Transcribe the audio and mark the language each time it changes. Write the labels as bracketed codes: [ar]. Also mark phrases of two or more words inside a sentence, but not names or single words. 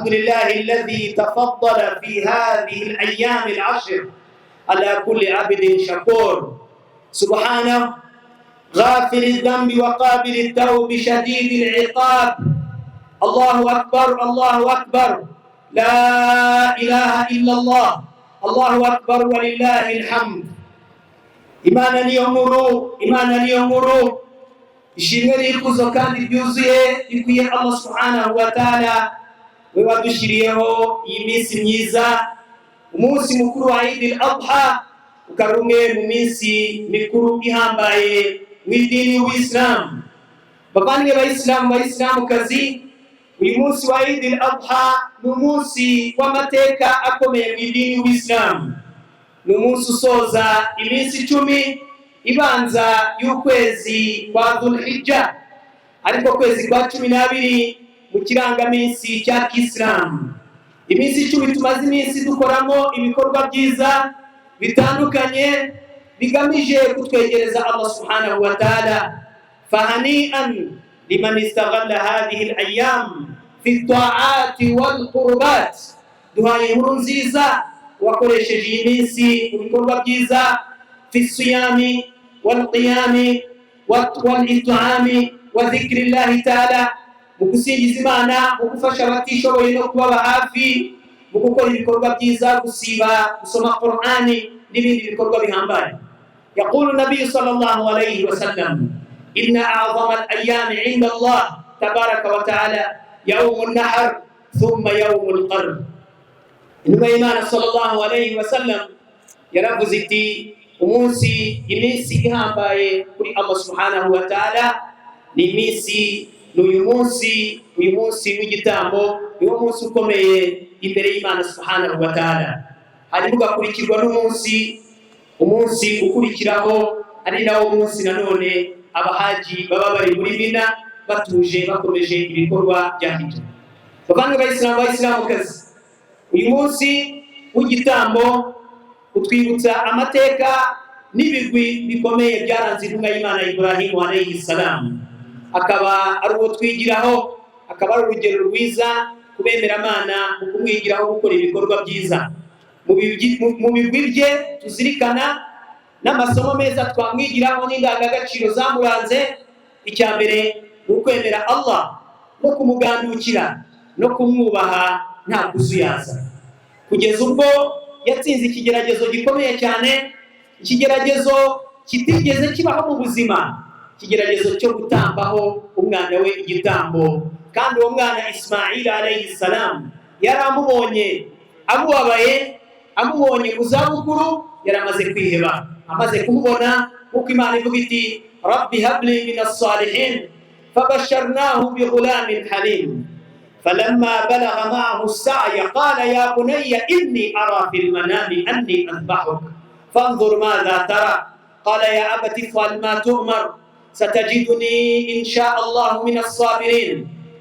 [ar] لله الذي تفضل في هذه الأيام العشر على كل عبد شكور سبحانه غافر الذنب وقابل التوب شديد العقاب الله أكبر الله أكبر لا إله إلا الله الله أكبر ولله الحمد [rw] Imana niyo nkuru ishimwe n'ikuzo kandi byuzuye bikwiye [ar] الله سبحانه وتعالى [rw] we wadushiriyeho iyi minsi myiza umunsi mukuru wa Eid al-Adha ukaba umwe mu minsi mikuru ihambaye w'idini w'Islam bavandimwe b'Abayisilamukazi uyu munsi wa Eid al-Adha ni umunsi w'amateka akomeye mu idini w'Islam ni umunsi usoza iminsi 10 ibanza y'ukwezi kwa Dhul-Hijja ariko kwezi kwa 12 mu kirangaminsi cya Kiislamu iminsi 10 tumaze iminsi dukoramo ibikorwa byiza bitandukanye bigamije kutwegereza [ar] الله سبحانه و تعالى فهنيئا لمن استغل هذه الأيام في الطاعات والقربات [rw] duhaye inkuru nziza wakoresheje iyi minsi mu bikorwa byiza [ar] في الصيام والقيام والإطعام و ذكر الله تعالى [rw] mu gusingiza Imana mu gufasha abatishoboye no kubaba hafi mu gukora ibikorwa byiza gusiba gusoma Qur'ani n'ibindi bikorwa bihambaye [ar] يقول النبي صلى الله عليه وسلم إن أعظم الأيام عند الله تبارك وتعالى يوم النحر ثم يوم القرن إنما إيمان صلى الله عليه وسلم يرفض [rw] umunsi iminsi ihambaye kuri [ar] الله سبحانه وتعالى [rw] ni iminsi n'uyu munsi w'igitambo niwo munsi ukomeye imbere y'Imana [ar] سبحانه وتعالى [rw] hari ugakurikirwa n'umunsi ukurikiraho ari nawo munsi nanone abahaji baba bari muri Mina batuje bakomeje ibikorwa bya hijja bavanga Abayisilamukazi uyu munsi w'igitambo utwibutsa amateka n'ibigwi bikomeye byaranze intumwa y'Imana Ibrahim [ar] عليه السلام [rw] akaba ari uwo twigiraho akaba ari urugero rwiza kubemera Imana mu kumwigiraho gukora ibikorwa byiza mu bigwi bye tuzirikana n'amasomo meza twamwigiraho n'indangagaciro zamuranze icya mbere ni ukwemera Allah no kumugandukira no kumwubaha nta kuzuyaza kugeza ubwo yatsinze ikigeragezo gikomeye cyane ikigeragezo kitigeze kibaho mu buzima ikigeragezo cyo gutambaho umwana we igitambo kandi uwo mwana Ismail [ar] عليه السلام [rw] yaramubonye amubonye mu zabukuru yaramaze kwiheba amaze kumubona uko Imana ivuga iti [ar] رب هب لي من الصالحين فبشرناه بغلام حليم فلما بلغ معه السعي قال يا بني إني أرى في المنام أني أذبحك فانظر ماذا ترى قال يا أبت افعل ما تؤمر ستجدني إن شاء الله من الصابرين